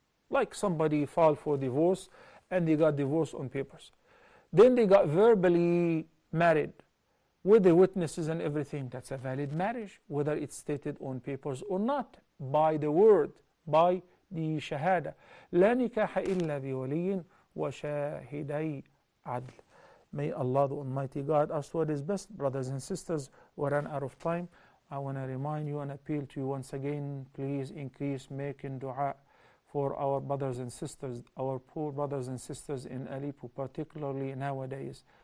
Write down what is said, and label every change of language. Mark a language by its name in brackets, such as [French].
[English] Like somebody filed for divorce and they got divorced on papers. Then they got verbally married with the witnesses and everything. That's a valid marriage, whether it's stated on papers or not, by the word, by the shahada. [Arabic] لا نكاح إلا بولي وشاهدي عدل. [English] May Allah the Almighty guide us to what is best. Brothers and sisters, we ran out of time. I want to remind you and appeal to you once again, please increase making dua for our brothers and sisters, our poor brothers and sisters in Aleppo, particularly nowadays.